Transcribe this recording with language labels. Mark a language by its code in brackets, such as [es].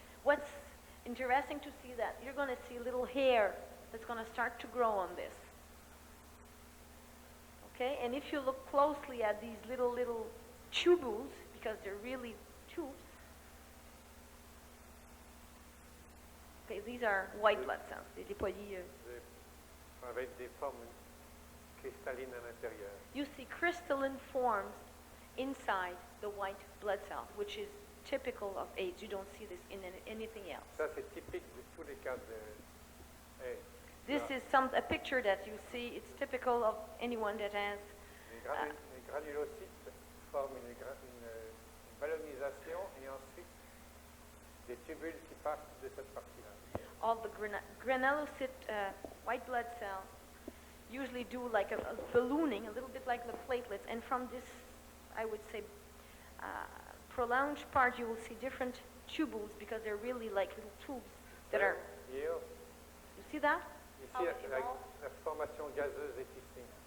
[en] What's interesting to see that you're going to see little hair that's going to start to grow on this. Okay, and if you look closely at these little tubules, because they're really tubes, okay, these are white blood cells, [fr] des dépolys. Avec des formes cristallines à l'intérieur. [en] You see crystalline forms inside the white blood cells, which is typical of AIDS. You don't see this in anything else. [fr] Ça, c'est typique de tous les cas de AIDS. [en] This is a picture that you see. It's typical of anyone that has. [fr] Les granulocytes forment une ballonisation et ensuite des tubules qui partent de cette partie-là. [en] All the granulocyte white blood cells usually do like a ballooning, a little bit like the platelets. And from this, I would say, prolonged part, you will see different tubules because they're really like little tubes that are. Here, You see that? How [fr] ici, [en] it evolves? [fr] la formation gazeuse est ici.